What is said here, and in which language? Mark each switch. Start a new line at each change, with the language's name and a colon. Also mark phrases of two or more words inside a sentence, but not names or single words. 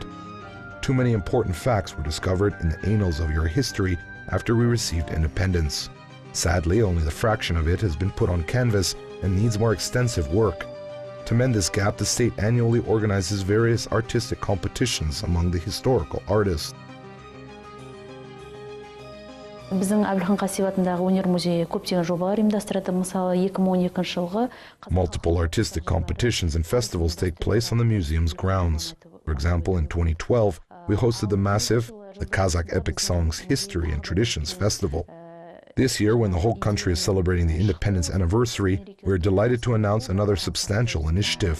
English: Too many important facts were discovered in the annals of your history after we received independence. Sadly, only the fraction of it has been put on canvas and needs more extensive work. To mend this gap, the state annually organizes various artistic competitions among the historical artists.
Kazakh: Біздің Әбілхан Қасиев атындағы өнер музейі көптеген жобалар ұйымдастырады. Мысалы 2012 жылғы
English: Multiple artistic competitions and festivals take place on the museum's grounds. For example, in 2012, we hosted the massive The Kazakh Epic Songs History and Traditions Festival. This year, when the whole country is celebrating the independence anniversary, we are delighted to announce another substantial initiative.